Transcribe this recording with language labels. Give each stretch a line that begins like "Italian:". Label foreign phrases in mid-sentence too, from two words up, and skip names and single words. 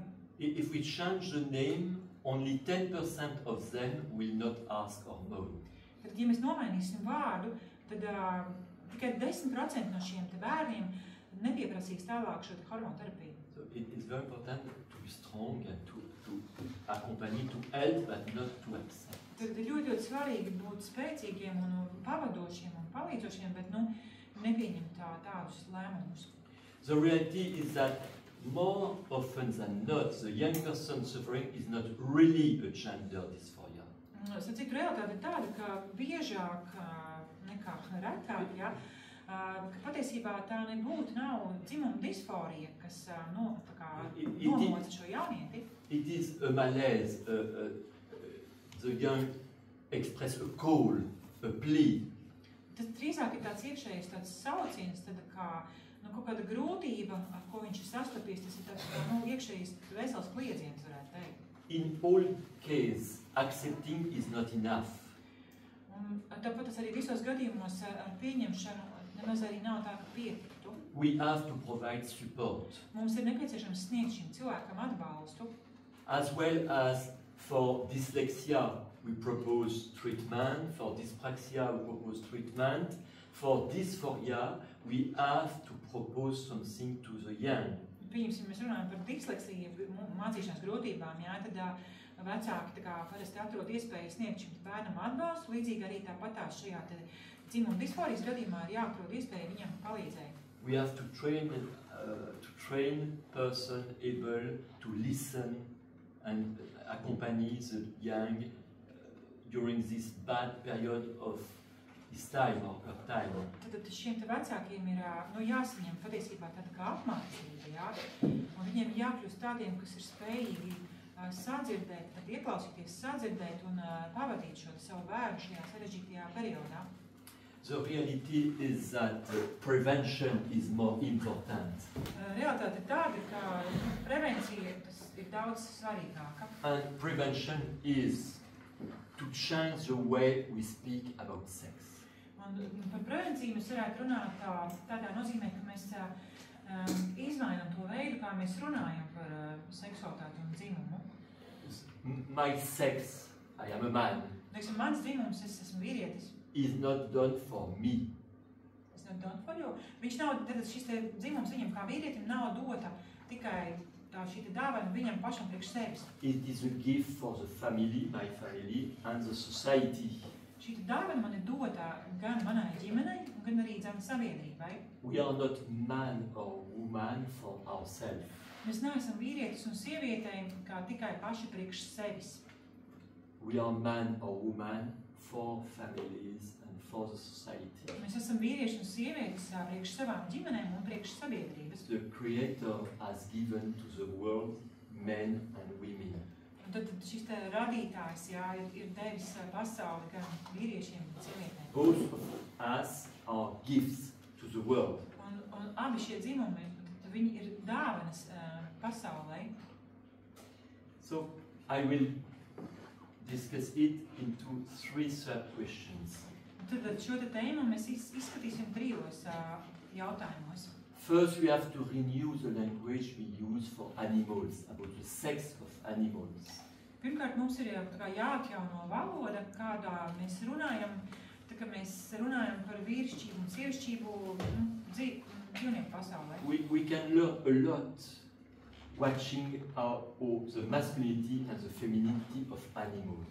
English: If we change the name, only 10% of them will not ask hormone.
Latvian: Tad, ja mēs nomainīsim vārdu, tad tikai 10% no šiem te bērniem nepieprasīs tālāk šo hormonu terapiju.
English: So it is very important to be strong and to accompany, to help, but not to accept.
Latvian: Tad ir ļoti svarīgi būt spēcīgiem un pavadošiem un palīdzošiem, bet nepieņemt tādus lēmumus.
English: The reality is that more often than not, the young person suffering is not really a gender dysphoria.
Latvian: Citu realitāte ir tāda, ka biežāk nekā retāk, ja, ka patiesībā tā nav dzimuma disforija, kas nomoca šo jaunieti.
English: It is a malaise. The young express a call, a plea.
Latvian: Tas drīzāk ir tāds iekšējais tāds sauciens, tad kā kaut kāda grūtība, ar ko viņš ir sastapies, tas ir tāds iekšējais vesels kliedziens, varētu teikt.
English: In all cases, accepting is not enough.
Latvian: Un tāpat tas arī visos gadījumos ar pieņemšanu nemaz arī nav tā, ka pietiktu.
English: We have to provide support.
Latvian: Mums ir nepieciešams sniegt šim cilvēkam atbalstu.
English: As well as for dyslexia, we propose treatment. For dyspraxia, we propose treatment. For dysphoria, we have to propose something to the young.
Latvian: Pieņemsim, mēs runājam par disleksiju, mācīšanās grūtībām, jā, tad vecāki parasti atrod iespēju sniegt šim bērnam atbalstu, līdzīgi arī tāpatās šajā dzimuma disforijas gadījumā ir jāatrod iespēju viņam palīdzēt.
English: We have to train person able to listen and accompany the young during this bad period of his time or her time.
Latvian: Tad šiem vecākiem ir jāsaņem patiesībā tāda kā apmācība, jā, un viņiem jākļūst tādiem, kas ir spējīgi sadzirdēt, tad ieklausīties, sadzirdēt un pavadīt šo savu bērnu šajā sarežģītajā periodā.
English: The reality is that prevention is more important.
Latvian: Realitāte ir tāda, ka prevencija tas ir daudz svarīgāka.
English: And prevention is to change the way we speak about sex.
Latvian: Un par prevenciju mēs varētu runāt tādā nozīmē, ka mēs izmainām to veidu, kā mēs runājam par seksualitāti un dzimumu.
English: My sex, I am a man,
Latvian: Teiksim, mans dzimums, es esmu vīrietis.
English: is not done for me. It's not done for you.
Latvian: Viņš nav, tad šis te dzimums viņam kā vīrietim nav dota tikai tā šī te dāvana viņam pašam priekš sevis.
English: It is a gift for the family, my family, and the society.
Latvian: Šī te dāvana man ir dota gan manai ģimenei, gan arī gan sabiedrībai.
English: We are not man or woman for ourselves.
Latvian: Mēs neesam vīrietis un sievietei kā tikai paši priekš sevis.
English: We are man or woman for families and for the society.
Latvian: Mēs esam vīrieši un sievietes priekš savām ģimenēm un priekš sabiedrības.
English: The Creator has given to the world men and women.
Latvian: Un tad šis te radītājs, ir devis pasauli gan vīriešiem, gan sievietēm.
English: Both of us are gifts to the world.
Latvian: Un abi šie dzimumi, viņi ir dāvanas pasaulē.
English: So I will discuss it into 3 sub-questions.
Latvian: Tad šo te tēmu mēs izskatīsim 3 jautājumos.
English: First, we have to renew the language we use for animals, about the sex of animals.
Latvian: Pirmkārt, mums ir jāatjauno valoda, kādā mēs runājam, tā kā mēs runājam par vīrišķību un sievišķību dzīvnieku pasaulē.
English: We can learn a lot watching the masculinity and the femininity of animals.